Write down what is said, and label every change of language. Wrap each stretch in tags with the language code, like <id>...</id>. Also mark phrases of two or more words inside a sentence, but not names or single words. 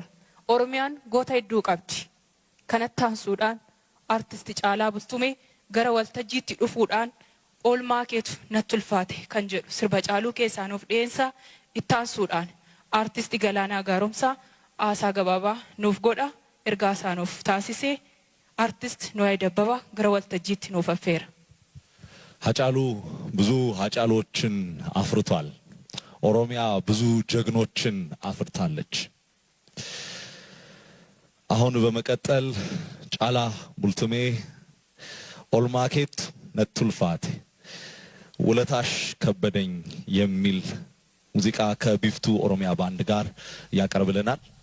<om>Oromiyaan goota hedduu qabdi. Kanatti aansuudhaan artisti Caalaa Bultumee gara waltajjiitti dhufuudhaan oolmaa keetu natti ulfaate kan jedhu sirba Caaluu keessaan of dhiyeessaa. Itti aansuudhaan artisti Galaanaa Gaaromsaa haasaa gabaabaa nuuf godha. Ergaa isaa nuuf taasisee artist Nuwaay Dabbabaa gara waltajjiitti nuuf affeera.</om> <am>ሀጫሉ ብዙ ሀጫሎችን አፍርቷል። ኦሮሚያ ብዙ ጀግኖችን አፍርታለች። አሁን በመቀጠል ጫላ ቡልቱሜ ኦልማኬት ነቱልፋቴ ውለታሽ ከበደኝ የሚል ሙዚቃ ከቢፍቱ ኦሮሚያ ባንድ ጋር ያቀርብልናል።</am>